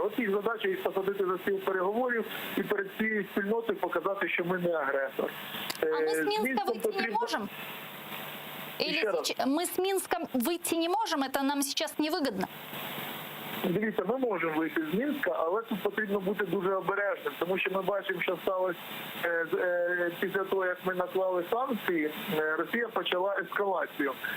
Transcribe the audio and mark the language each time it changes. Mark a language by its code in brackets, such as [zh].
[uk] От їх задача їх посадити за стіл переговорів і перед цією спільнотою показати, що ми не агресор. [ru] А мы с Минска выйти не можем? Или мы с Минском выйти не можем? Это нам сейчас невыгодно? [uk] Дивіться, ми можемо вийти з Мінська, але тут потрібно бути дуже обережним, тому що ми бачимо, що сталося після того, як ми наклали санкції, Росія почала ескалацію.